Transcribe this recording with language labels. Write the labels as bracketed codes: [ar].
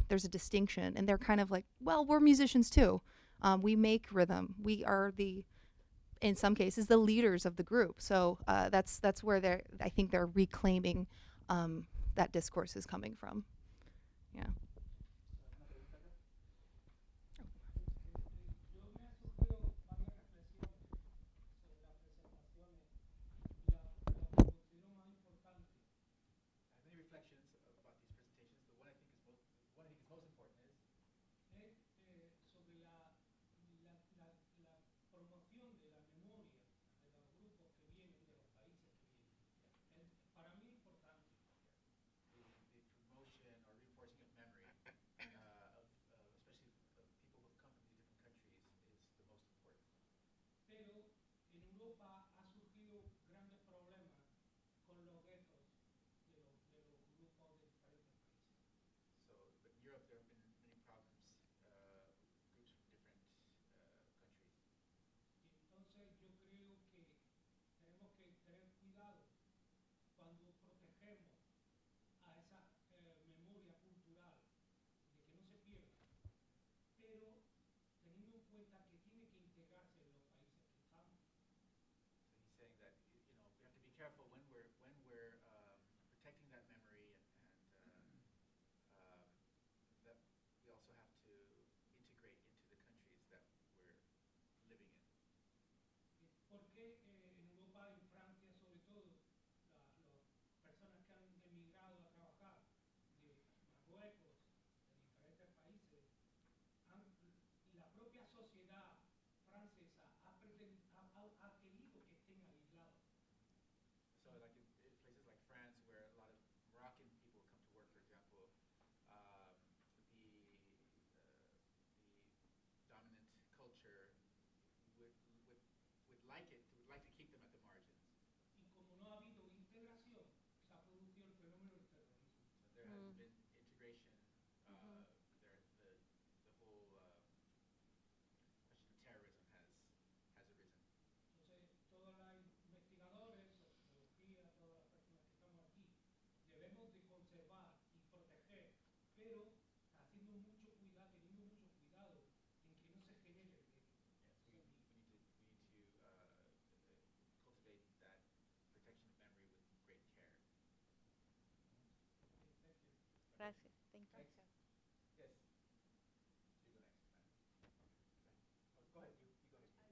[en] There's a distinction, and they're kind of like, well, we're musicians too. We make rhythm. We are the in some cases, the leaders of the group. So that's where I think they're reclaiming that discourse is coming from. Yeah. [es] Yo me ha surgido varias reflexiones sobre las presentaciones y la que considero más importante. [en] I have many reflections about these presentations. The one I think is most important is [es] Sobre la promoción de la memoria de los grupos que vienen, de los países que vienen. Para mí importante. [en] the promotion or reinforcing of memory, especially of people who have come from these different countries, is the most important. [es] Pero en Europa ha surgido grandes problemas con los guetos de los grupos de diferentes países. [en] So, but in Europe there have been many problems, groups from different countries. [es] Y entonces yo creo que tenemos que tener cuidado cuando protegemos a esa memoria cultural de que no se pierda, pero teniendo en cuenta que tiene que integrarse en los países que estamos. [en] So he's saying that we have to be careful when we're protecting that memory, and that we also have to integrate into the countries that we're living in. [es] Porque en Europa, en Francia sobre todo, las personas que han emigrado a trabajar de Marruecos, de diferentes países, la propia sociedad francesa ha querido que estén aislados. [en] So like in places like France, where a lot of Moroccan people come to work, for example, the dominant culture would like to keep them at the margins. [es] Y como no ha habido integración, se ha producido el fenómeno del terrorismo. [en] So there hasn't been integration. The whole question of terrorism has arisen. [es] Entonces, todos los investigadores, sociología, todas las personas que estamos aquí, debemos de conservar y proteger, pero haciendo mucho cuidado, teniendo mucho cuidado en que no se genere el gueto. [en] Yes, we need to cultivate that protection of memory with great care. Thank you. [es] Gracias. [en] Thank you. Thanks. Yes. You go next. Go ahead. You go ahead.